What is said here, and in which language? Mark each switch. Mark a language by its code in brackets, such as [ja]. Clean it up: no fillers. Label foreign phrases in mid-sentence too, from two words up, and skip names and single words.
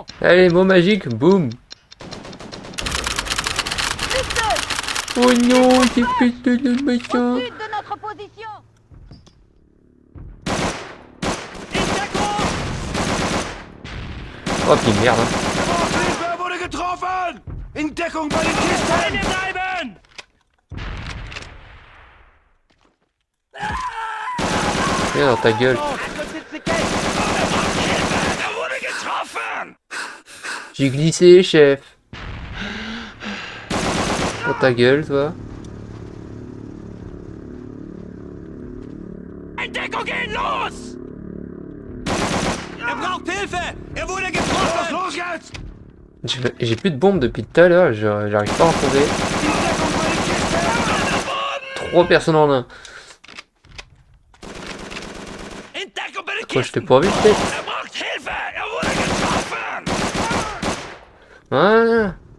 [fr] Allez, mot magique, boum. Oh non, j'ai pété le machin. Au sud de notre position. Oh, puis merde. Hein. [de] Hilfe wurde getroffen! In Deckung bei den Kisten! Bleiben! [fr] Viens dans ta gueule. À côté de ces caisses. J'ai glissé, chef. Dans ta gueule, toi. [de] Deckung gehen los! Braucht Hilfe! Wurde getroffen! Los jetzt! [fr] J'ai plus de bombes depuis tout à l'heure, j'arrive pas à en trouver. 3 personnes en un. Quoi, je t'ai pas vu peut-être? Voilà.